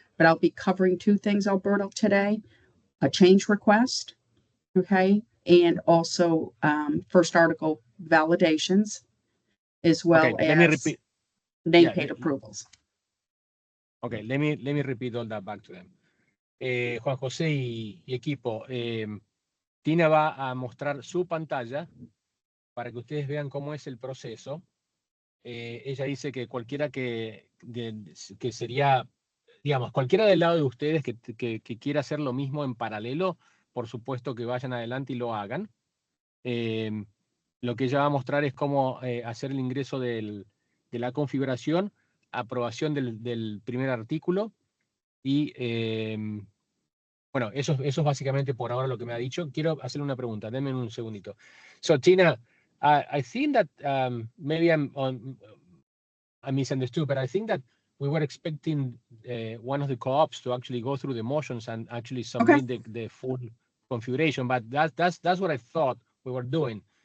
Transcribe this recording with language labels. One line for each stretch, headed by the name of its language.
English: But I'll be covering 2 things, Alberto, today: a change request. Okay. And also first article validations, as well Let me as repeat. name-paid approvals. Okay, let me repeat all that back to them.
Spanish: Juan José y equipo, Tina va a mostrar su pantalla para que ustedes vean cómo es el proceso. Ella dice que cualquiera que sería, digamos, cualquiera del lado de ustedes que quiera hacer lo mismo en paralelo, por supuesto que vayan adelante y lo hagan. Lo que ella va a mostrar es cómo hacer el ingreso de la configuración, aprobación del primer artículo y, bueno, eso es básicamente por ahora lo que me ha dicho. Quiero hacerle una pregunta, denme un segundito.
English: So, Tina, I think that maybe I misunderstood, but I think that we were expecting one of the co-ops to actually go through the motions and actually submit the full configuration, but that's what I thought we were doing.